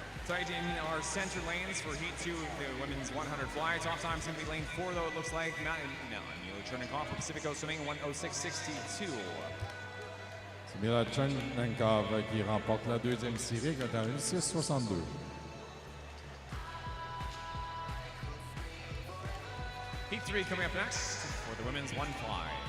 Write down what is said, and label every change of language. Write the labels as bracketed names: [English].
[English] In our center lanes for Heat 2, the women's 100 fly. Top time's going to be lane 4, though, it looks like. Mila Chernikov for Pacific Coast Swimming, 106.62. [French] C'est Mila Chernikov qui remporte la deuxième série avec un 6.62. [English] Heat 3 coming up next for the women's 1 fly.